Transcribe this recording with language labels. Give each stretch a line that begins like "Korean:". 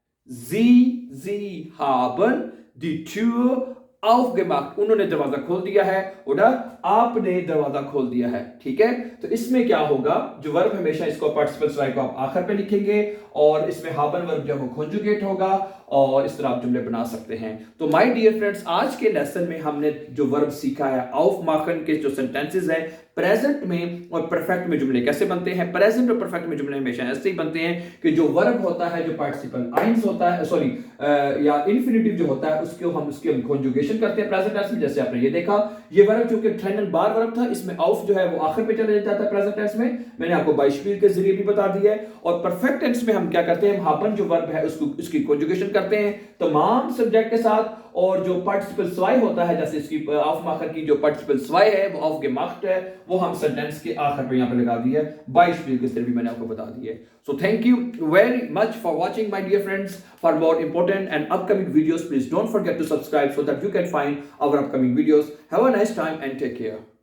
German: Sie haben die Tür aufgemacht.
Hindi: उन्होंने दरवाजा खोल दिया है और आपने दरवाजा खोल दिया है. ठीक है. तो इसमें क्या होगा? जो वर्ब हमेशा इसको पार्टिसिपल राय को आप आखिर पे लिखेंगे और इसमें haben वर्ब जो है वो कॉन्जुगेट होगा और इस तरह आप जुमले बना सकते हैं। तो माय डियर फ्रेंड्स, आज के लेसन में हमने जो वर्ब सीखा है, aufmachen के जो सेंटेंसेस है प्रेजेंट में और परफेक्ट में जुमले कैसे बनते हैं। प्रेजेंट और परफेक्ट में जुमले हमेशा ऐसे ही बनते हैं कि जो वर्ब होता है, जो पार्टिसिपल आइंस होता है, सॉरी या इन्फिनिटिव जो होता है, उसको हम उसकी कॉन्जुगेशन करते हैं प्रेजेंट टेंस में। जैसे आपने ये देखा, ये वर्ब जो कि ट्रेनल बार वर्ब था, इसमें ऑफ जो है वो आखिर पे चला जाता है प्रेजेंट टेंस में, मैंने आपको बाइशपील के जरिए भी बता दिया है। और परफेक्ट टेंस में हम क्या करते हैं, haben जो वर्ब है उसको उसकी कॉन्जुगेशन करते हैं तमाम सब्जेक्ट के साथ, और जो पार्टिसिपल स्वाई होता है, जैसे इसकी aufmachen की जो पार्टिसिपल स्वाई है वो aufgemacht है, वो हम सेंटेंस के आखिर पे यहाँ पे लगा दिया है, बाइशपील के जरिए भी मैंने आपको बता दिया है।
English: So thank you very much for watching, my dear friends. For more important and upcoming videos, please don't forget to subscribe so that you can find our upcoming videos. Have a nice time and take care.